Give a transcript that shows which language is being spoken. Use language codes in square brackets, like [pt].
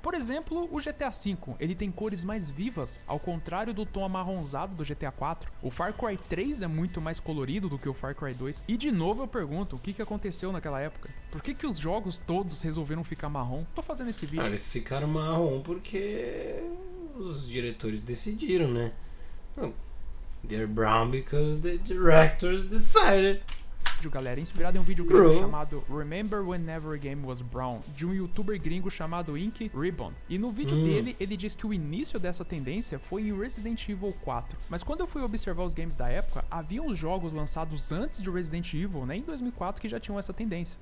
[pt] Por exemplo, o GTA V, ele tem cores mais vivas, ao contrário do tom amarronzado do GTA 4. O Far Cry 3 é muito mais colorido do que o Far Cry 2. E de novo eu pergunto, o que aconteceu naquela época? Por que os jogos todos resolveram ficar marrom? Tô fazendo esse vídeo. Eles ficaram marrom porque os diretores decidiram, né? [en] Não, they're brown because the directors decided. [pt] Galera, inspirado em um vídeo gringo [en] Bro. [pt] chamado Remember Whenever a Game Was Brown, de um youtuber gringo chamado Ink Ribbon. E no vídeo dele, ele diz que o início dessa tendência foi em Resident Evil 4. Mas quando eu fui observar os games da época, havia uns jogos lançados antes de Resident Evil, né, em 2004, que já tinham essa tendência.